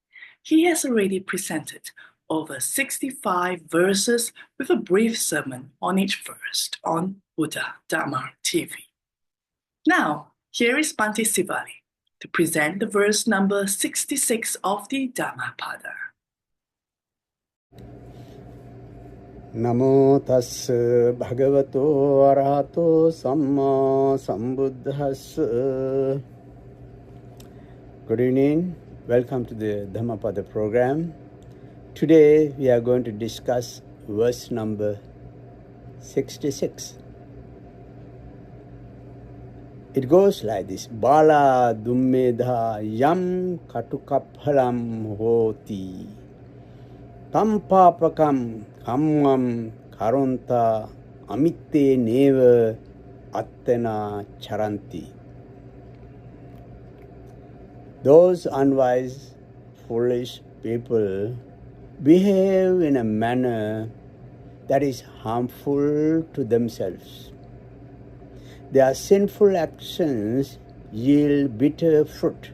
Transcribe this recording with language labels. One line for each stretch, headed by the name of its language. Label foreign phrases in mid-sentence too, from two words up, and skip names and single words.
English: He has already presented over 65 verses with a brief sermon on each verse on Buddha Dhamma TV. Now, here is Bhante Sivali to present the verse number 66 of the Dhammapada.
Pali: Namo tassa bhagavato arahato samma sambuddhassa.
English: Good evening. Welcome to the Dhammapada program. Today we are going to discuss verse number 66. It goes like this.
Pali: Bala dummedha yam katukaphalam hoti. Tam papakam kammam karonta amitte neva attena charanti.
English: Those unwise, foolish people behave in a manner that is harmful to themselves. Their sinful actions yield bitter fruit.